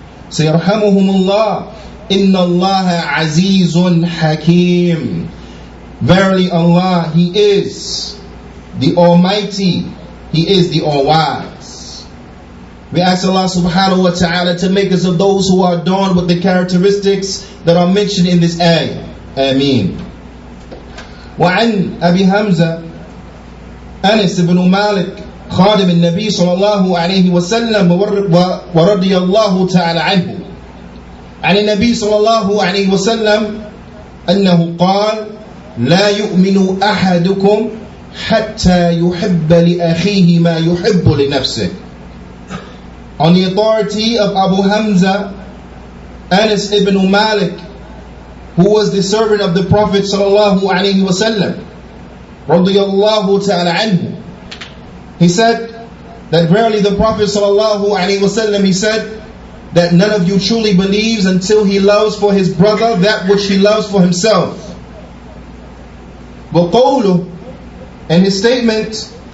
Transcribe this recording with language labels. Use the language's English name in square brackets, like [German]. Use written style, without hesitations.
[Arabic] سَيَرْحَمُهُمُ اللَّهُ إِنَّ اللَّهَ عَزِيزٌ حَكِيمٌ. [English] Verily Allah, He is the Almighty, He is the All-Wise. We ask Allah subhanahu wa ta'ala to make us of those who are adorned with the characteristics that are mentioned in this ayah. [Arabic] Ameen. وعن أبي حمزة أنس بن مالك خادم النبي صلى الله عليه وسلم ورضي الله تعالى عنه عن النبي صلى الله عليه وسلم أنه قال لا يؤمن أحدكم حتى يحب لأخيه ما يحب لنفسه. [English] On the authority of Abu Hamza Anas ibn Malik, who was the servant of the Prophet sallallahu alaihi wasallam, radiyallahu ta'ala anhu, he said that verily the Prophet sallallahu alaihi wasallam, he said that none of you truly believes until he loves for his brother that which he loves for himself. [Arabic] وَقَوْلُهُ, [English] and his statement,